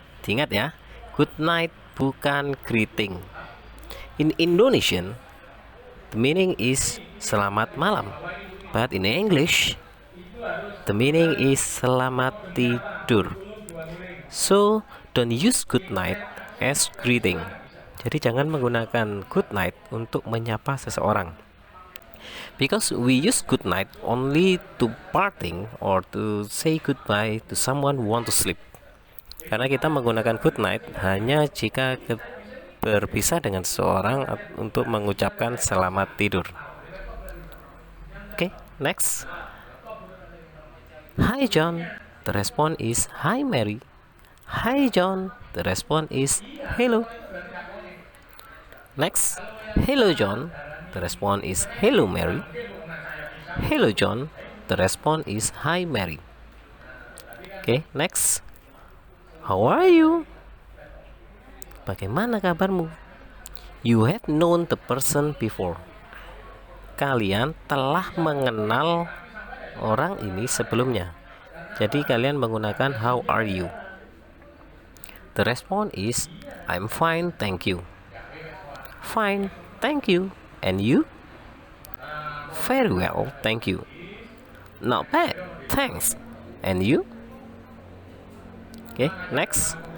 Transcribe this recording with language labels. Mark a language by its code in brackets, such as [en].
[id] Ingat ya, [en] good night bukan greeting. In Indonesian, the meaning is [id] selamat malam. [en] But in English, the meaning is [id] selamat tidur. [en] So, don't use good night as greeting. [id] Jadi jangan menggunakan good night untuk menyapa seseorang. [en] Because we use good night only to parting or to say goodbye to someone who want to sleep. [id] Karena kita menggunakan good night hanya jika berpisah dengan seseorang untuk mengucapkan selamat tidur. [en] Okay, next. Hi John, the response is hi Mary. Hi John, the response is hello. Next, hello John, the response is hello Mary. Hello John, the response is hi Mary. Okay, next. How are you? [id] Bagaimana kabarmu? [en] You have known the person before. [id] Kalian telah mengenal orang ini sebelumnya. Jadi kalian menggunakan how are you. [en] The response is I'm fine, thank you. Fine, thank you. And you? Very well, thank you. Not bad, thanks. And you? Okay, next.